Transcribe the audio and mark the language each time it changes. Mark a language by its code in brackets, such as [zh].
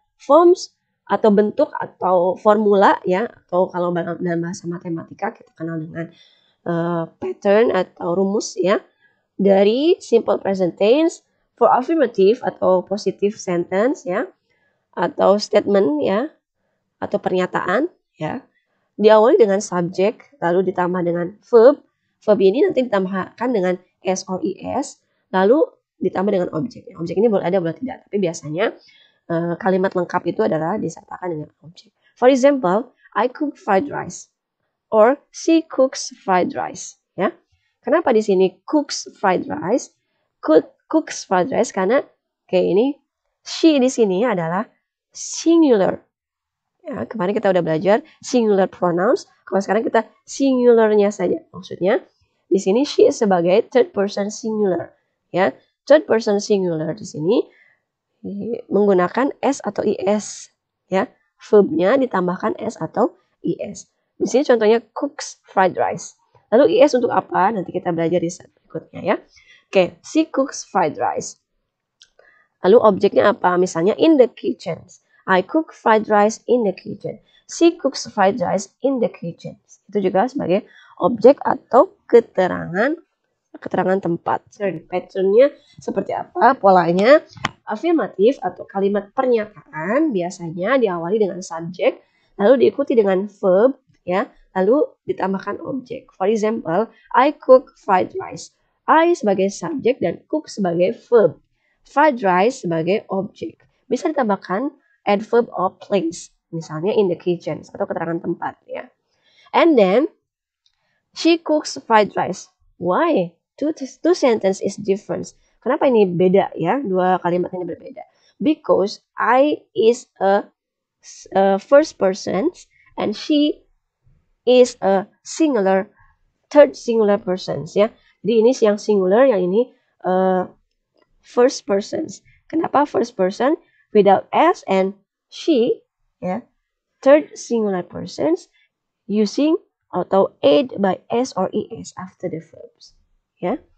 [id] Forms atau bentuk atau formula ya, atau kalau dalam bahasa matematika kita kenal dengan pattern atau rumus ya, dari simple present tense for affirmative atau positive sentence ya, atau statement ya, atau pernyataan ya. diawali dengan subjek, lalu ditambah dengan verb. Verb ini nanti ditambahkan dengan s or es, lalu ditambah dengan objek. Objek ini boleh ada, boleh tidak. Tapi biasanya kalimat lengkap itu adalah disertakan dengan objek. [en] For example, I cook fried rice or she cooks fried rice. [id] Ya, kenapa di sini cooks fried rice? Cooks fried rice karena kayak ini she di sini adalah singular. Ya, kemarin kita udah belajar singular pronouns. Kalau sekarang kita singularnya saja. Maksudnya di sini she sebagai third person singular. Ya, third person singular di sini menggunakan s atau is. Ya, verbnya ditambahkan s atau is. Di sini contohnya cooks fried rice. Lalu is untuk apa? Nanti kita belajar di slide berikutnya ya. Oke, she cooks fried rice. Lalu objeknya apa? [en] Misalnya in the kitchen. I cook fried rice in the kitchen. She cooks fried rice in the kitchen. [id] Itu juga sebagai objek atau keterangan tempat. Patternnya seperti apa? Polanya afirmatif atau kalimat pernyataan biasanya diawali dengan subjek, lalu diikuti dengan verb, ya, lalu ditambahkan objek. [en] For example, I cook fried rice. [id] I sebagai subjek dan cook sebagai verb. Fried rice sebagai objek. Bisa ditambahkan adverb of place, misalnya in the kitchen atau keterangan tempat, ya. [en] And then she cooks fried rice. Why? Two sentence is different. Kenapa ini beda ya? Dua kalimat ini berbeda. Because I is a first person and she is a singular third singular persons ya. [id] Jadi ini yang singular, yang ini first persons. [en] Kenapa first person? Without s and she ya. Third singular persons using atau aid by s or es after the verbs. Ya.